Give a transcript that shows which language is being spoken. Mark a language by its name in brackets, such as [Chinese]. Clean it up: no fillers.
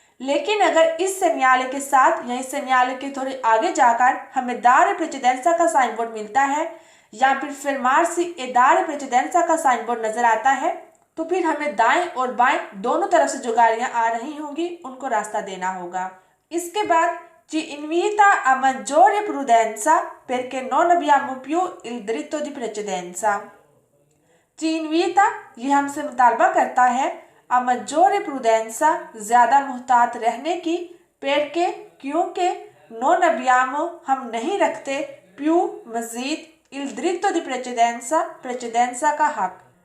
[Hindi] लेकिन अगर इस सेनियाले के साथ या इस सेनियाले के थोड़े आगे जाकर हमें दार प्रेसिडेंसा का साइन बोर्ड मिलता है या फिर [Italian] fermarsi e dare precedenza [Hindi] का साइन बोर्ड नजर आता है तो फिर हमें दाएं और बाएं दोनों तरफ से जो गाड़ियां आ रही होंगी उनको रास्ता देना होगा। इसके बाद [Italian] Ci invita a maggiore prudenza perché non abbiamo più il diritto di precedenza. Ci invita [Hindi] ये हमसे मुतालबा करता है [Italian] a maggiore prudenza [Hindi] ज़्यादा मुहतात रहने की perché क्योंकि [Italian] non abbiamo [Hindi] हम नहीं रखते più मजीद [Italian] il diritto di precedenza [Hindi] का हक।